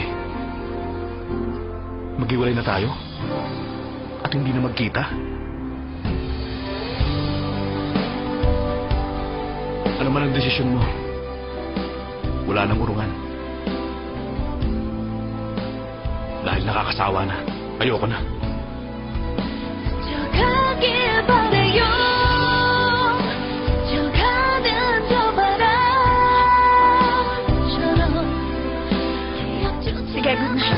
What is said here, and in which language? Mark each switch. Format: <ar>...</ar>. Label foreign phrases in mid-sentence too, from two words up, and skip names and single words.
<tl>Maghiwalay na tayo? At hindi na magkita? Ano man ang desisyon mo? Wala nang urungan. Dahil nakakasawa na. Ayoko na.</tl> <ko>저 가길 바래요 저 가는 저 바람처럼</ko> <tl>Sige,</tl> <en>good night.</en>